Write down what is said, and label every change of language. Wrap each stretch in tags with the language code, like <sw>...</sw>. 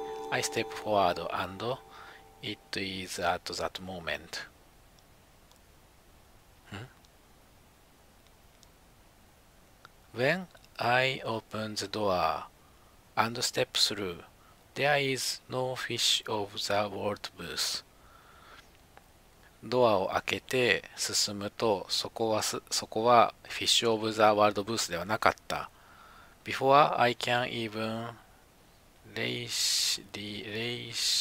<en>I step forward and it is at that moment. When I open the door and step through, there is no fish of the world booth.</en> <ja>ドアを開けて進むと、そこはフィッシュオブザワールドブースではなかった。</ja> <en>Before I can even rationally</en>